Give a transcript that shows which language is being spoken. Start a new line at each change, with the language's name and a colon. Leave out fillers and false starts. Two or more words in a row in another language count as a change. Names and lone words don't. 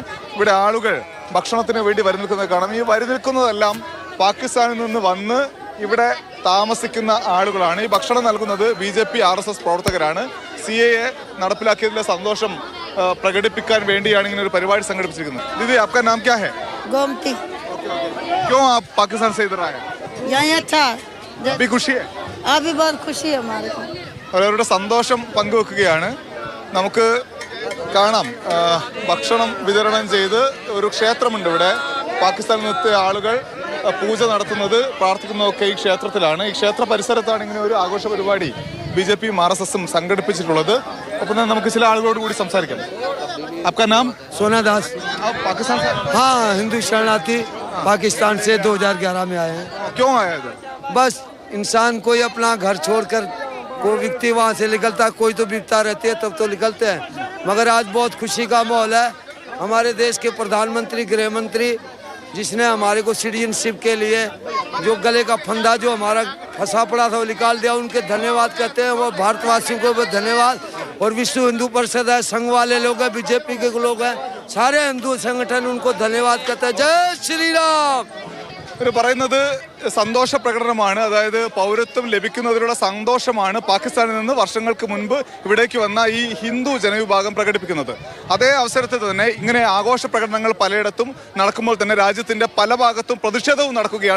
Malayalam: ഇവിടെ ആളുകൾ ഭക്ഷണത്തിന് വേണ്ടി വരി നിൽക്കുന്നത് കാണാം. ഈ വരി നിൽക്കുന്നതെല്ലാം പാകിസ്ഥാനിൽ നിന്ന് വന്ന് ഇവിടെ താമസിക്കുന്ന ആളുകളാണ്. ഈ ഭക്ഷണം നൽകുന്നത് BJP RSS പ്രവർത്തകരാണ്. CAA നടപ്പിലാക്കിയതിലെ സന്തോഷം പ്രകടിപ്പിക്കാൻ വേണ്ടിയാണ് ഇങ്ങനെ ഒരു പരിപാടി സംഘടിപ്പിച്ചിരിക്കുന്നത്.
Hindi: ദീദി, आपका नाम क्या है? गोमती। क्यों आप पाकिस्तान से इधर आए? यहाँ अच्छा अभी खुशी है? अभी बहुत खुशी है हमारे को।
Malayalam: അവരവരുടെ സന്തോഷം പങ്കുവെക്കുകയാണ്. നമുക്ക് കാണാം ഭക്ഷണം വിതരണം ചെയ്ത് ഒരു ക്ഷേത്രമുണ്ട് ഇവിടെ. പാകിസ്ഥാനിൽ നിന്നെത്തിയ ആളുകൾ പൂജ നടത്തുന്നത് പ്രാർത്ഥിക്കുന്നതൊക്കെ ഈ ക്ഷേത്രത്തിലാണ്. ഈ ക്ഷേത്ര പരിസരത്താണ് ഇങ്ങനെ ഒരു ആഘോഷ പരിപാടി BJP RSSും സംഘടിപ്പിച്ചിട്ടുള്ളത്. ഒപ്പം തന്നെ നമുക്ക് ചില ആളുകളോട് കൂടി സംസാരിക്കാം.
Hindi: आपका नाम? सोना दास। आप पाकिस्तान से? हाँ, हिंदू शरणार्थी पाकिस्तान से 2011 में आए हैं। क्यों आए इधर? बस इंसान कोई अपना घर छोड़कर कोई व्यक्ति वहाँ से निकलता, कोई तो विपता रहती है तब तो निकलते हैं, मगर आज बहुत खुशी का माहौल है। हमारे देश के प्रधानमंत्री, गृह मंत्री, जिसने हमारे को सिटीजनशिप के लिए जो गले का फंदा जो हमारा फंसा पड़ा था वो निकाल दिया, उनके धन्यवाद कहते हैं। वो भारतवासियों को भी धन्यवाद। और विश्व हिंदू परिषद है, संघ वाले लोग हैं, BJP के लोग हैं, सारे हिंदू संगठन उनको धन्यवाद कहते हैं। जय श्री राम।
Malayalam: ഇവർ പറയുന്നത് സന്തോഷ പ്രകടനമാണ്. അതായത് പൗരത്വം ലഭിക്കുന്നതിലുള്ള സന്തോഷമാണ് പാകിസ്ഥാനിൽ നിന്ന് വർഷങ്ങൾക്ക് മുൻപ് ഇവിടേക്ക് വന്ന ഈ ഹിന്ദു ജനവിഭാഗം പ്രകടിപ്പിക്കുന്നത്. അതേ അവസരത്തിൽ തന്നെ ഇങ്ങനെ ആഘോഷ പ്രകടനങ്ങൾ പലയിടത്തും നടക്കുമ്പോൾ തന്നെ രാജ്യത്തിന്റെ പല ഭാഗത്തും പ്രതിഷേധവും നടക്കുകയാണ്.